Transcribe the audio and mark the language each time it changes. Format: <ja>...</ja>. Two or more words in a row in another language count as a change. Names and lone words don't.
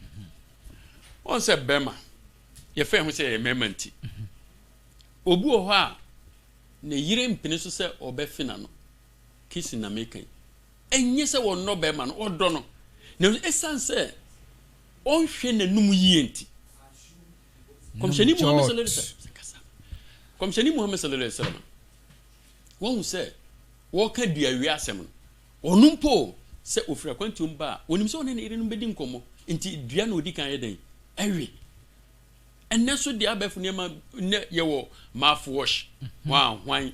<ak>on sɛ bɛma yɛfɛ ho sɛ yɛ mɛma nti obu wɔ hɔ a na yire mpene so sɛ ɔbɛfina no kisi na mekan enye sɛ wɔnnɔ bɛma no ɔdɔ no na esan sɛ ɔnhwɛ n'anum yie nti komshani Muhammad</ak> <ar>صلى الله عليه وسلم</ar> <ak>komshani Muhammad</ak> <ar>صلى الله عليه وسلم</ar> <ak>wɔn sɛ wɔka duawi asɛm no ɔno mpo sɛ ofira kwantum ba onim sɛ ɔne ne yire no bɛdi nkɔmmɔ nti dua na odi kan yɛ den ɛwe ɛnɛ so de abɛfo nneɛma ne yɛwɔ mouthwash hwan</ak>